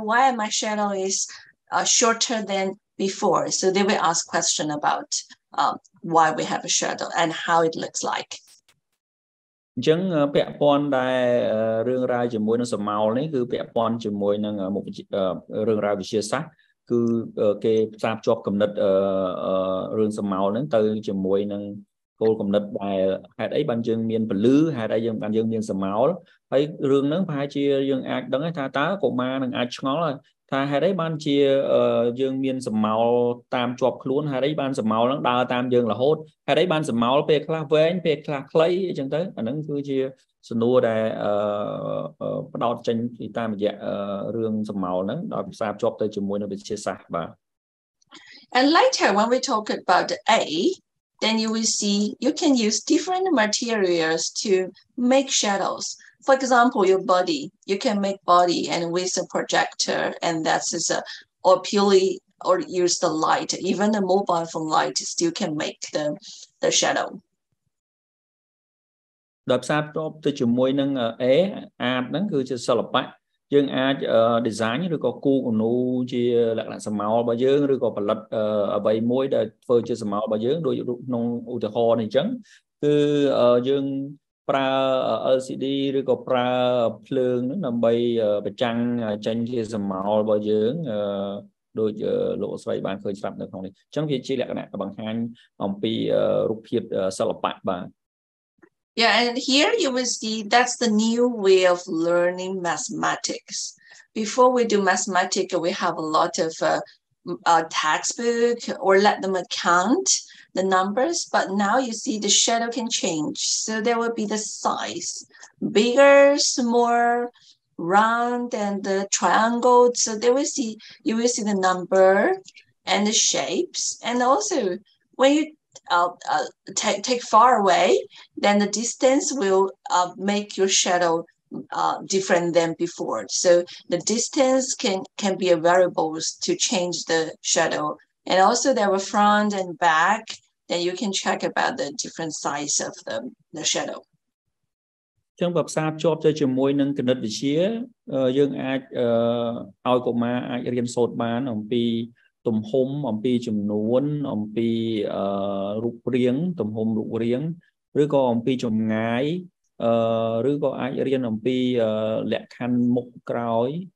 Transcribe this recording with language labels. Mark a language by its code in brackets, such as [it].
[en] Why my shadow is shorter than before? So they will ask question about why we have a shadow and how it looks like. [km] អញ្ចឹងពាក់ព័ន្ធដែររឿងរ៉ាវជាមួយនឹងសម្ោលនេះគឺពាក់ព័ន្ធជាមួយនឹងមុខរឿងរ៉ាវវិទ្យាសាស្ត្រគឺគេផ្សារភ្ជាប់គំនិតរឿងសម្ោលហ្នឹងទៅជាមួយនឹងគោលគំនិតដែលហេតុអីបានយើងមានពលឺហេតុអីបានយើងមានសម្ោលហើយរឿងហ្នឹងប្រហែលជាយើងអាចដឹងថាតើកុមារនឹងអាចឆ្ងល់ថាហេតុអីបានជា យើងមានសម្ោលតាមជាប់ខ្លួនហេតុអីបានសម្ោលហ្នឹងដើរតាមយើងរហូតហេតុអីបានសម្ោលពេលខ្លះវែងពេលខ្លះខ្លីអញ្ចឹងទៅអាហ្នឹងគឺជាសំណួរដែលផ្ដោតចេញពីតាមរយៈរឿងសម្ោលហ្នឹងដោយផ្សារភ្ជាប់ទៅជាមួយនឹងវិទ្យាសាស្ត្របាទ [en] And later when we talk about A, then you will see you can use different materials to make shadows. For example, your body, you can make body and with a projector and that's or purely or use the light. Even the mobile phone light still can make the shadow. [km] ដោយផ្សារភ្ជាប់ទៅជាមួយនឹង A អាតហ្នឹងគឺជាសិល្បៈយើងអាច design ឬក៏គូរគំនូរជាលក្ខណៈសម្ោលរបស់យើងឬក៏ផលិតអ្វីមួយដែលធ្វើជាសម្ោលរបស់យើងដូចក្នុងឧទាហរណ៍នេះអញ្ចឹងគឺយើងប្រើ LCD ឬក៏ប្រើភ្លើងហ្នឹងដើម្បីបញ្ចាំងចេញជាសម្ោលរបស់យើងដូចលោកស្រីបានឃើញស្រាប់នៅក្នុងនេះអញ្ចឹងវាជាលក្ខណៈបង្ហាញអំពីរូបភាពសិល្បៈបាទ [en] Yeah, and here you will see that's the new way of learning mathematics. Before we do mathematics, we have a lot of textbook or let them count the numbers, but now you see the shadow can change. So there will be the size, bigger, smaller, round, and the triangle. So you will see the number and the shapes. And also when you take far away, then the distance will make your shadow different than before. So the distance can be a variable to change the shadow. And also there were front and back, then you can check about the different size of the shadow. [km] ចឹងបើផ្សារភ្ជាប់ទៅជាមួយនឹងគណិតវិទ្យាយើងអាចឲ្យកុមារអាចរៀនសូត្របានអំពីទំហំអំពីចំនួនអំពីរូបរាងទំហំរូបរាងឬក៏អំពីចម្ងាយឬក៏អាចរៀនអំពីលក្ខខណ្ឌមុខក្រោយ